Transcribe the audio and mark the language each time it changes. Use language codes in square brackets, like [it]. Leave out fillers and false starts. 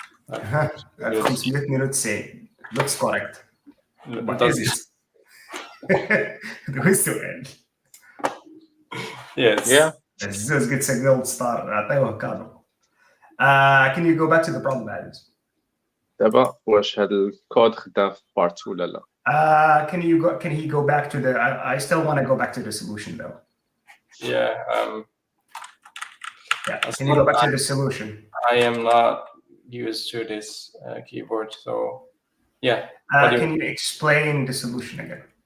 [en] ها 592 looks correct. What is it? [ar] هو السؤال. [en] Yes. Yeah. الزوز gets a gold star. [ar] أعطيوه كادو. [en] Can you go back to the problem, Alex? [ar] دابا واش هاد الكود خدام في بارت 2 ولا لا؟ [en] Can he go back to the? I still want to go back to the solution though. Yeah. Yeah. Can you go back to the solution? I am not used to this keyboard, so yeah. Can you explain the solution again?